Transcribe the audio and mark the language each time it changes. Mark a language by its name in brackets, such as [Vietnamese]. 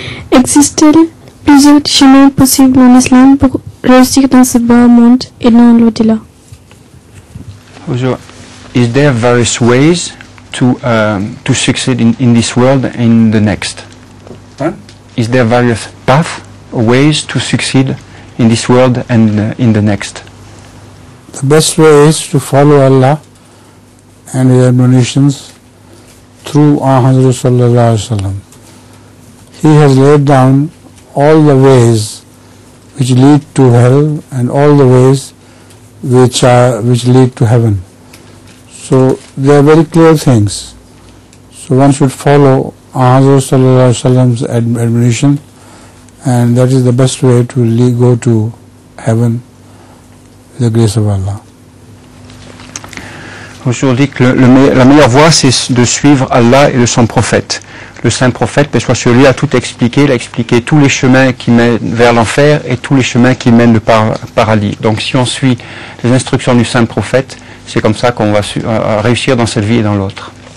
[French] Existe-t-il plusieurs chemins possibles en islam pour réussir dans ce bas monde et dans l'au-delà? [English] Is there various ways to succeed in this world and in the next? Huh? Is there various paths, ways to succeed in this world and in the next? The best way is to follow Allah and His admonitions through Hazrat Sallallahu Alaihi Wasallam. He has laid down all the ways which lead to hell and all the ways which lead to heaven. So they are very clear things. So one should follow Hazrat Sallallahu Alaihi Wasallam's admonition, and that is the best way to go to heaven with the grace of Allah. [French] Je dis que la meilleure voie, c'est de suivre Allah et son prophète. Le saint prophète, parce que celui a tout expliqué, il a expliqué tous les chemins qui mènent vers l'enfer et tous les chemins qui mènent au paradis. Donc si on suit les instructions du saint prophète, c'est comme ça qu'on va réussir dans cette vie et dans l'autre.